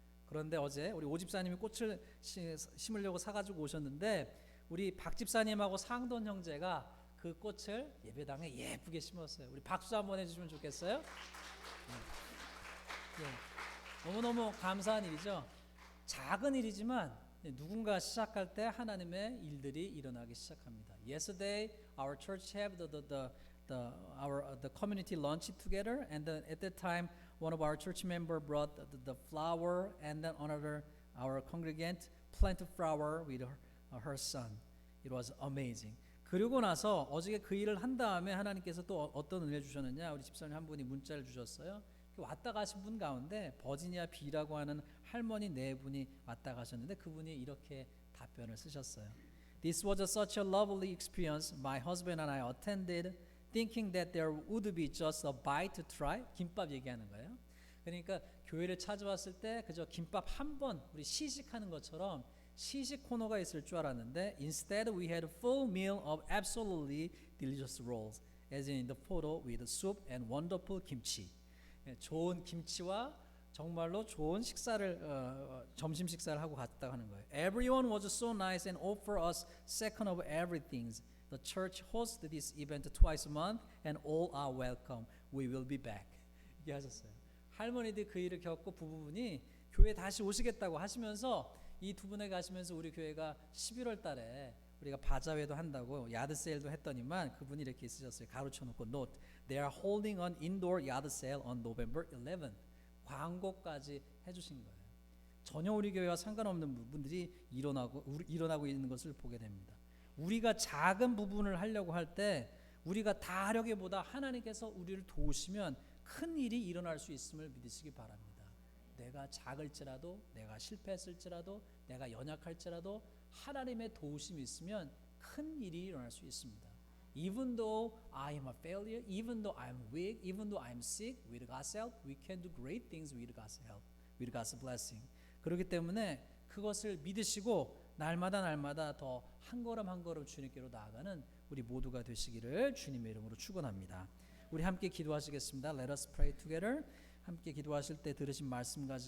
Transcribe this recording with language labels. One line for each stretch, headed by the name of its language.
Korean: 그런데 어제 우리 오 집사님이 꽃을 심으려고 사가지고 오셨는데 우리 박 집사님하고 상돈 형제가 그 꽃을 예배당에 예쁘게 심었어요. 우리 박수 한번 해주시면 좋겠어요? 네. 너무너무 감사한 일이죠. 작은 일이지만 누군가 시작할 때 하나님의 일들이 일어나기 시작합니다.
English: Yesterday, our church had the the community lunch together, and then at that time one of our church member brought the flower, and then another our congregant planted flower with her son. It was amazing.
Korean: 그리고 나서 어저께 그 일을 한 다음에 하나님께서 또 어떤 은혜를 주셨느냐, 우리 집사님 한 분이 문자를 주셨어요. 왔다 가신 분 가운데 버지니아 B라고 하는 할머니 네 분이 왔다 가셨는데 그분이 이렇게 답변을 쓰셨어요.
English: This was such a lovely experience. My husband and I attended, thinking that there would be just a bite to try.
Korean: 김밥 얘기하는 거예요. 그러니까 교회를 찾아왔을 때 그저 김밥 한 번 우리 시식하는 것처럼 시식 코너가 있을 줄 알았는데
English: instead we had a full meal of absolutely delicious rolls, as in the photo with soup and wonderful kimchi.
Korean: 좋은 김치와 정말로 좋은 식사를 점심 식사를 하고 갔다 하는 거예요.
English: Everyone was so nice and offered us second of everything. The church hosts this event twice a month, and all are welcome. We will be back.
Korean: 이렇게 하셨어요. 할머니들이 그 일을 겪고 부부분이 교회 다시 오시겠다고 하시면서 이 두 분에 가시면서 우리 교회가 11월 달에 우리가 바자회도 한다고 야드 세일도 했더니만 그분이 이렇게 쓰셨어요. 가로쳐 놓고 note.
English: They are holding an indoor yard sale on November 11th.
Korean: 광고까지 해주신 거예요. 전혀 우리 교회와 상관없는 부분들이 일어나고 있는 것을 보게 됩니다. 우리가 작은 부분을 하려고 할 때 우리가 다 하려기보다 하나님께서 우리를 도우시면 큰 일이 일어날 수 있음을 믿으시기 바랍니다. 내가 작을지라도, 내가 실패했을지라도, 내가 연약할지라도 하나님의 도우심이 있으면 큰 일이 일어날 수 있습니다.
English: Even though I am a failure, even though I'm weak, even though I'm sick, with God's help, we can do great things with God's help, with God's blessing.
Korean: 그렇기 때문에 그것을 믿으시고 날마다 더 한 걸음 한 걸음 주님께로 나아가는 우리 모두가 되시기를 주님의 이름으로 축원합니다. 우리 함께 기도하시겠습니다.
English: Let us pray together.
Korean: 함께 기도하실 때 들으신 말씀 가지고